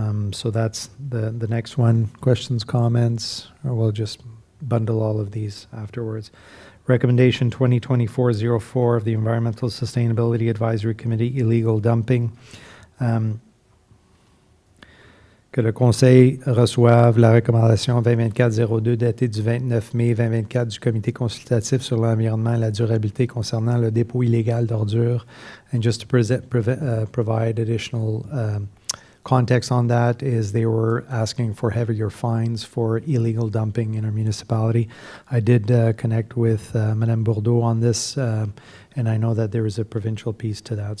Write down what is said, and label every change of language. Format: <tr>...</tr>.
<en>So that's the next one. Questions, comments, or we'll just bundle all of these afterwards. Recommendation 2024-04 of the Environmental Sustainability Advisory Committee, illegal dumping.</en> <fr>Que le Conseil reçoive la recommandation 2024-02 datée du 29 mai 2024 du Comité consultatif sur l'environnement et la durabilité concernant le dépôt illégal d'ordures.</fr> <en>And just to provide additional context on that is they were asking for heavier fines for illegal dumping in our municipality. I did connect with Madame Bourdeau on this, and I know that there is a provincial piece to that.</en>